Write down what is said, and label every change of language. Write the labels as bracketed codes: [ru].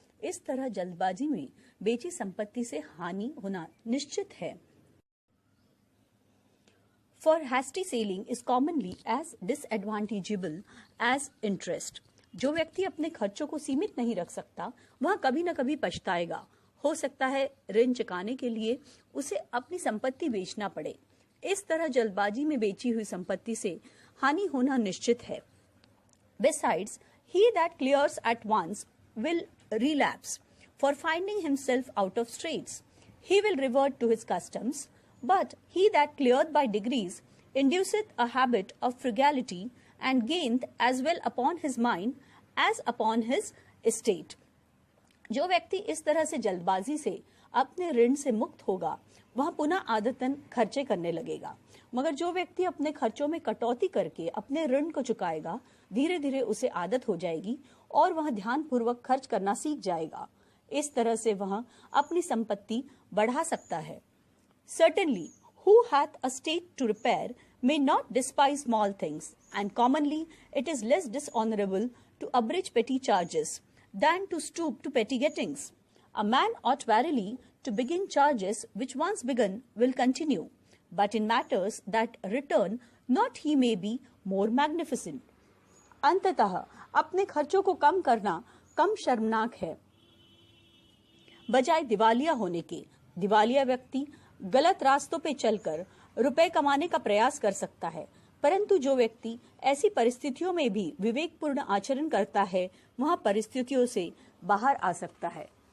[hi] इस तरह जल्दबाजी में बेची संपत्ति से हानि होना निश्चित है। [en] For hasty selling is commonly as disadvantageable as interest. [hi] जो व्यक्ति अपने खर्चों को सीमित नहीं रख सकता वह कभी न कभी पछताएगा। हो सकता है ऋण चुकाने के लिए उसे अपनी संपत्ति बेचना पड़े। इस तरह जल्दबाजी में बेची हुई संपत्ति से हानि होना निश्चित है। [en] Besides, he that clears at once will relapse, for finding himself out of straits. He will revert to his customs, but he that cleareth by degrees induceth a habit of frugality and gaineth as well upon his mind as upon his estate. [hi] जो व्यक्ति इस तरह से जल्दबाजी से अपने ऋण से मुक्त होगा वह पुनः आदतन खर्चे करने लगेगा, मगर जो व्यक्ति अपने खर्चों में कटौती करके अपने ऋण को चुकाएगा धीरे धीरे उसे आदत हो जाएगी और वह ध्यानपूर्वक खर्च करना सीख जाएगा। इस तरह से वह अपनी संपत्ति बढ़ा सकता है। [en] Certainly, who hath a state to repair may not despise small things, and commonly it is less dishonorable to abridge petty charges than to stoop to petty gettings. A man ought verily to begin charges which once begun will continue, but in matters that return not he may be more magnificent. [hi] अंततः अपने खर्चों को कम करना कम शर्मनाक है बजाय दिवालिया होने के। दिवालिया व्यक्ति गलत रास्तों पे चलकर रुपए कमाने का प्रयास कर सकता है, परंतु जो व्यक्ति ऐसी परिस्थितियों में भी विवेकपूर्ण आचरण करता है वह परिस्थितियों से बाहर आ सकता है।